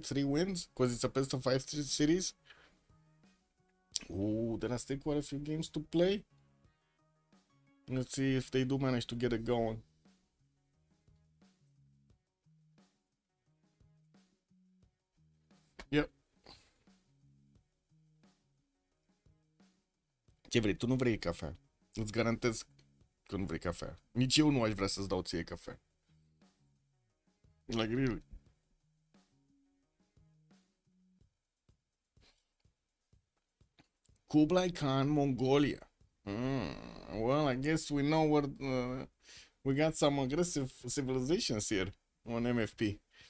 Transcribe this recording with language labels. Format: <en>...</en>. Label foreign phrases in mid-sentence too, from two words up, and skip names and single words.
<en>3 wins, because it's a best of 5 series. Ooh, there are still quite a few games to play. Let's see if they do manage to get it going. Yep.</en> <ro>Ce vrei? Tu nu vrei cafea. Îți garantez că nu vrei cafea. Nici eu nu aș vrea să-ți dau ție cafea.</ro> <en>Like, really. Kublai Khan, Mongolia. Well, I guess we know what we got some aggressive civilizations here on MFP.</en>